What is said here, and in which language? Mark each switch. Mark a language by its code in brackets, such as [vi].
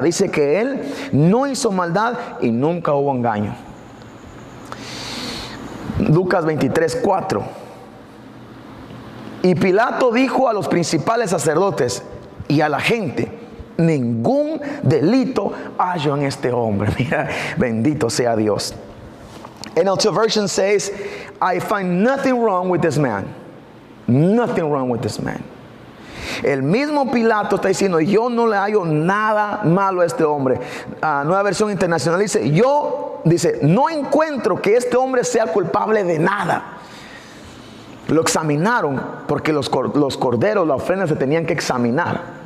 [es] Dice que Él no hizo maldad y nunca hubo engaño. Lucas 23:4. Y Pilato dijo a los principales sacerdotes y a la gente: ningún delito hallo en este hombre. Mira, bendito sea Dios. [en] NLT version says, I find nothing wrong with this man. Nothing wrong with this man. [es] El mismo Pilato está diciendo: yo no le hallo nada malo a este hombre. Nueva versión internacional dice, no encuentro que este hombre sea culpable de nada. Lo examinaron, porque los corderos, la ofrenda se tenían que examinar.